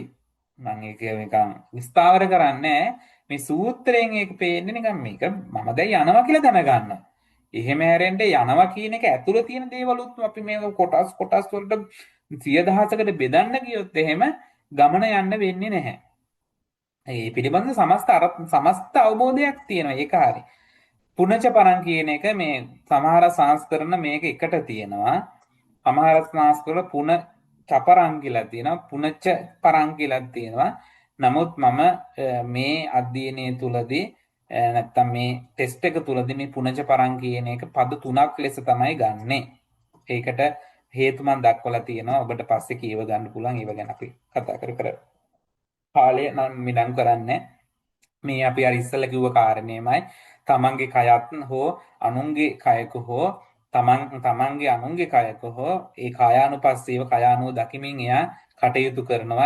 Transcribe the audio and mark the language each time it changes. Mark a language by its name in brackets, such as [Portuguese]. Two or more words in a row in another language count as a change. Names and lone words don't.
[Sinhala] මම ඒක නිකන් විස්තර කරන්නේ මේ සූත්‍රයෙන් ඒක පේන්නේ නිකන් මේක මම දැන් යනවා කියලා දැනගන්නවා. එහෙම හැරෙන්න යනවා කියන එක ඇතුළේ තියෙන දේවලුත් අපි මේ කොටස් වලට 100,000කට බෙදන්න ගියොත් එහෙම ගමන යන්න වෙන්නේ නැහැ. ඒ පිළිබඳ සමස්ත අවබෝධයක් තියෙනවා. ඒක හරි. [Pali] පුනච පරං [Sinhala] කියන එක මේ සමහර සංස්කරණ මේක එකට තියෙනවා. සමහර සංස්කරණ [Pali] පුන චපරං [Sinhala] කියලා තියෙනවා. [Pali] පුනච පරං [Sinhala] කියලා තියෙනවා. නමුත් මම මේ අධ්‍යයනයේ තුලදී නැත්තම් මේ ටෙස්ට් එක තුලදී මේ [Pali] පුනච පරං [Sinhala] කියන එක පද තුනක් ලෙස තමයි ගන්නෙ. ඒකට හේතු මම දක්වලා තියෙනවා. ඔබට පස්සේ කියව ගන්න පුළුවන්. ඒව ගැන අපි කතා කර කාලය නම් මිඩම් කරන්නේ. මේ අපි අර ඉස්සෙල්ලා කිව්ව කාරණේමයි. තමන්ගේ කයත් හෝ අනුන්ගේ කයක හෝ තමන්ගේ අනුන්ගේ කයක හෝ ඒ කායානුපස්සීව කයානුව දකිමින් එයා කටයුතු කරනවා.